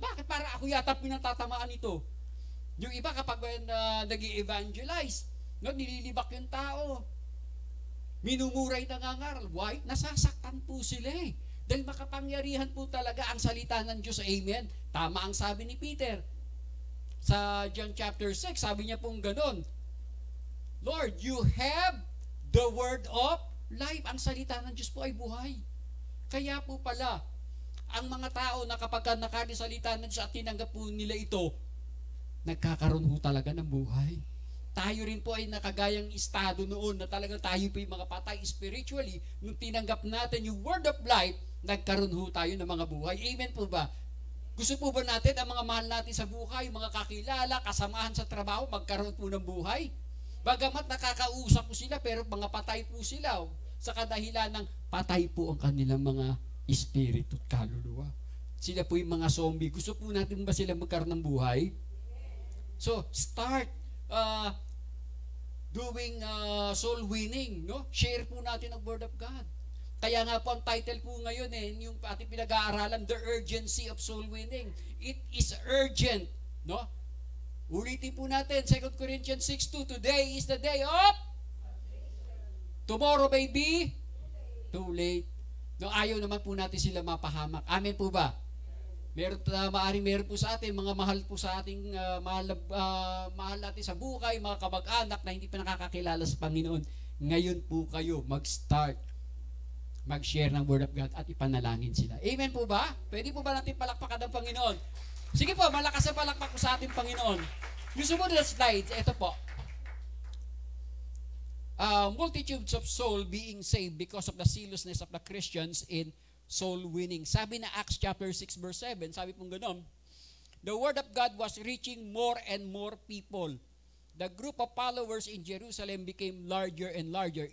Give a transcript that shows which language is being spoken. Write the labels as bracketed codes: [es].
[tl] Bakit? Para ako yata pinatatamaan ito. Yung iba kapag nag-i-evangelize, no, nililibak yung tao. Minumuray nangangaral. [en] Why? [tl] Nasasaktan po sila eh. Dahil makapangyarihan po talaga ang salita ng Diyos. Amen? Tama ang sabi ni Peter. [en] Sa John chapter 6, [tl] sabi niya pong ganon, [en] Lord, you have the word of life. [tl] Ang salita ng Diyos po ay buhay. Kaya po pala, ang mga tao na kapag nakalisalita ng Diyos at tinanggap po nila ito, nagkakaroon po talaga ng buhay. Tayo rin po ay nakagayang estado noon na talagang tayo po yung mga patay spiritually. Nung tinanggap natin yung word of life, nagkaroon ho tayo ng mga buhay. Amen po ba? Gusto po ba natin ang mga mahal natin sa buhay, mga kakilala, kasamahan sa trabaho, magkaroon po ng buhay? Bagamat nakakausap po sila, pero mga patay po sila. Sa kadahilan ng patay po ang kanilang mga espiritu at kaluluwa. Sila po yung mga zombie. Gusto po natin ba sila magkaroon ng buhay? [en] So, start doing soul winning, no? [tl] Share po natin ang Word of God. Kaya nga po ang title po ngayon yung ating pinag-aaralan, The Urgency of Soul Winning. [en] It is urgent, no? Ulitin po natin, 2 Corinthians 6:2, today is the day of tomorrow may be too late. [tl] No, ayaw naman po natin sila mapahamak. Amen po ba? Meron po sa atin, mga mahal po sa ating mahal natin sa buhay, mga kamag-anak na hindi pa nakakakilala sa Panginoon. Ngayon po kayo mag-start, mag-share ng Word of God at ipanalangin sila. Amen po ba? Pwede po ba natin palakpakan ng Panginoon? Sige po, malakas ang palakpak po sa ating Panginoon. Yung sumunod na slides, ito po. [en] Multitudes of soul being saved because of the zealousness of the Christians in soul winning. [tl] Sabi na [en] Acts chapter 6 verse 7, [tl] sabi pong gano'n, [en] the word of God was reaching more and more people. The group of followers in Jerusalem became larger and larger.